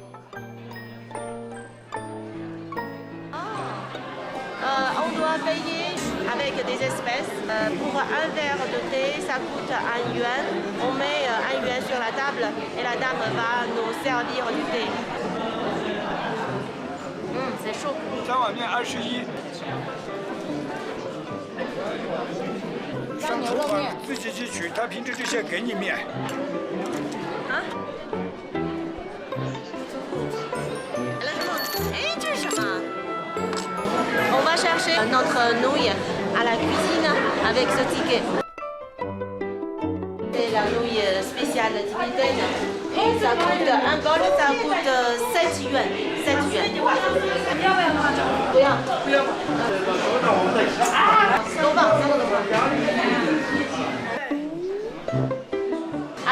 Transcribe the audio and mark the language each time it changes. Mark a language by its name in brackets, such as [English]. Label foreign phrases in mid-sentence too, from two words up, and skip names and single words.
[French] On doit payer avec des espèces. Pour un verre de thé, ça coûte 1 yuan. On met 1 yuan sur la table et la dame va nous servir du thé. C'est chaud. [Chinese] 3 碗面21。上厨房自己去取，他平时就先给你面。啊？哎，这是什么？ [French] On va chercher notre nouille à la cuisine avec ce ticket. C'est la nouille spéciale tibétaine. Et ça coûte, un bol, ça coûte 7 yuan. [Chinese] 7 yuan. 不要。多棒，3个都棒。